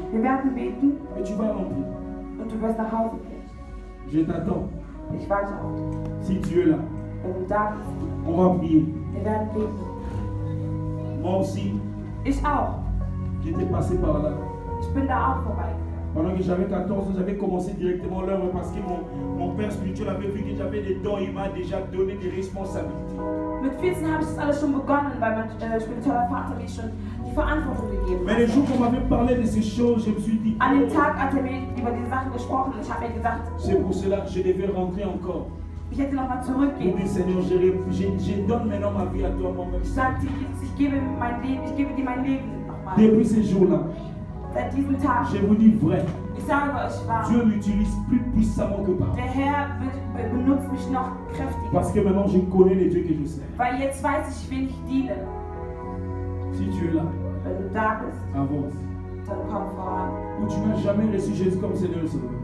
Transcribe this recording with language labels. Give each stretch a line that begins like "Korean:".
German: Wir werden beten
French: et tu vas rentrer.
German: und du wirst nach Hause gehen.
French: Je t'attends.
German: Ich warte auf dich.
French: Si tu es là,
German: Wenn du da bist,
French: on va prier.
German: wir werden beten.
French: Moi aussi,
German: Ich auch.
French: j'étais passé par là.
German: Ich bin da auch vorbeigegangen.
French: Pendant que j'avais 14 ans, j'avais commencé directement l'œuvre parce que mon père spirituel avait vu que j'avais des dons, il m'a déjà donné des responsabilités.
German: Mit 14 habe ich das alles schon begonnen, weil mein spiritueller Vater mir schon die Verantwortung gegeben
French: Mais le
German: hat.
French: jour qu'on m'avait parlé de ces choses, je me suis dit,
German: An dem Tag hat er mir über diese Sachen gesprochen und ich habe mir gedacht,
French: c'est pour cela que je devais rentrer encore.
German: ich hätte nochmal
French: Pour
German: zurückgehen.
French: dire, Seigneur, je donne maintenant ma vie à toi, mon
German: Ich sagte, Jesus, ich gebe dir mein Leben nochmal.
French: Depuis ce jour-là,
German: Seit diesem Tag,
French: je vous dis vrai,
German: ich sage euch wahr,
French: Dieu m'utilise plus puissamment que par.
German: der Herr benutzt mich noch kräftiger.
French: Parce que maintenant, je connais les dieux que je sers.
German: Weil jetzt weiß ich, wen ich diene.
French: Si tu es là,
German: Wenn du da bist,
French: avance.
German: dann komm voran.
French: Ou tu n'as jamais reçu Jésus comme Seigneur et Sauveur.